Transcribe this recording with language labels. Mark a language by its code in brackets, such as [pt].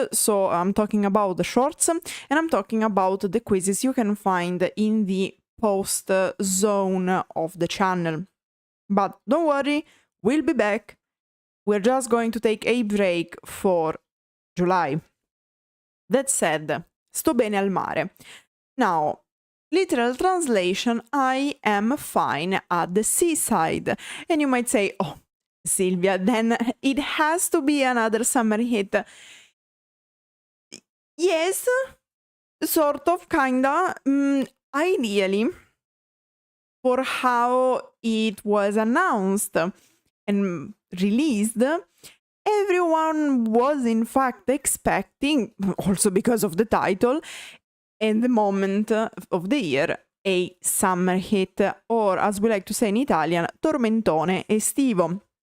[en] So I'm talking about the shorts, and I'm talking about the quizzes you can find in the post zone of the channel. But don't worry, we'll be back. We're just going to take a break for July. That said, [it] sto bene al mare. [en] Now, literal translation, I am fine at the seaside. And you might say, oh, Silvia, then it has to be another summer hit. Yes, sort of, kinda. Ideally, for how it was announced and released, everyone was in fact expecting, also because of the title and the moment of the year, a summer hit, or as we like to say in Italian, [it] tormentone estivo.